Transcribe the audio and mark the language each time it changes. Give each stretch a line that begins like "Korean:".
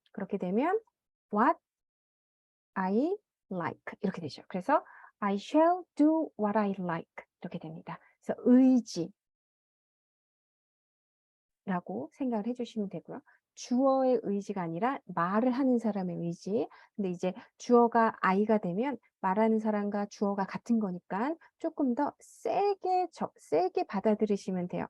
Korean: 그렇게 되면
English: what I like
Korean: 이렇게 되죠. 그래서
English: I shall do what I like
Korean: 이렇게 됩니다. 그래서 의지라고 생각을 해 주시면 되고요. 주어의 의지가 아니라 말을 하는 사람의 의지. 근데 이제 주어가 I가 되면 말하는 사람과 주어가 같은 거니까 조금 더 세게 받아들이시면 돼요.